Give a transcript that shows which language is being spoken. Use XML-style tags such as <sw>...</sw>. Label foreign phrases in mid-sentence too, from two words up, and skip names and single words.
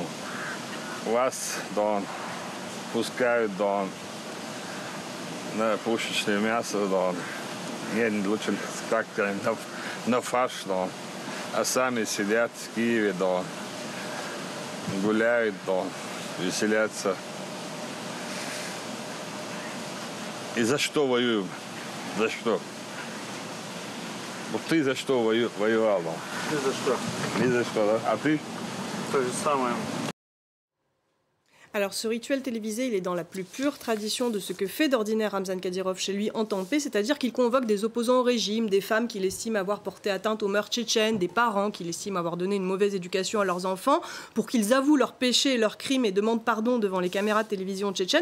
<ru>Вас, да, пускают, да, на пушечное мясо, да, не лучше как-то на фарш, да, а сами сидят в Киеве, да, гуляют, да, веселятся. И за что воюем? За что? Вот ты за что воевал? Ни за что. Ни за что, да? А ты? То же самое.</ru> <fr>Alors ce rituel télévisé, il est dans la plus pure tradition de ce que fait d'ordinaire Ramzan Kadyrov chez lui en temps de paix, c'est-à-dire qu'il convoque des opposants au régime, des femmes qu'il estime avoir porté atteinte aux mœurs tchétchènes, des parents qu'il estime avoir donné une mauvaise éducation à leurs enfants, pour qu'ils avouent leurs péchés et leurs crimes et demandent pardon devant les caméras de télévision tchétchènes.</fr>